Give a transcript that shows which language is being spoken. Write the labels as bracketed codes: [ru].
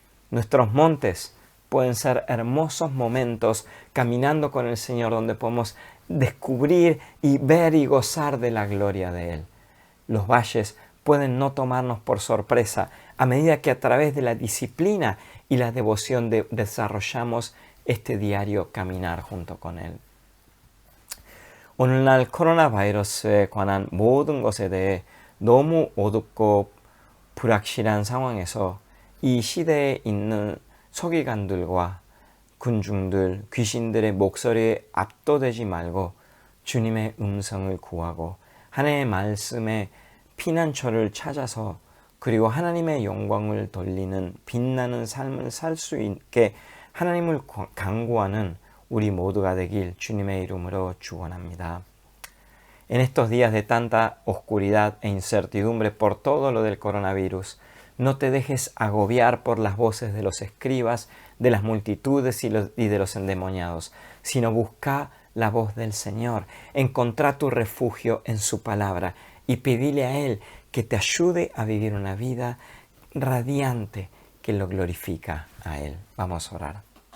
[es] Nuestros montes pueden ser hermosos momentos caminando con el Señor donde podemos descubrir y ver y gozar de la gloria de Él. Los valles pueden no tomarnos por sorpresa a medida que a través de la disciplina y la devoción desarrollamos este diario caminar junto con Él. [ko] 오늘날 코로나 바이러스에 관한 모든 것에 대해 너무 어둡고 불확실한 상황에서 이 시대에 있는 서기관들과 군중들, 귀신들의 목소리에 압도되지 말고 주님의 음성을 구하고 하나님의 말씀에 피난처를 찾아서 그리고 하나님의 영광을 돌리는 빛나는 삶을 살 수 있게 하나님을 간구하는 우리 모두가 되길 주님의 이름으로 축원합니다. [es] En estos días de tanta oscuridad e incertidumbre por todo lo del coronavirus, no te dejes agobiar por las voces de los escribas, de las multitudes y de los endemoniados, sino busca la voz del Señor. Encontrá tu refugio en su palabra y pedile a Él que te ayude a vivir una vida radiante que lo glorifica a Él. Vamos a orar.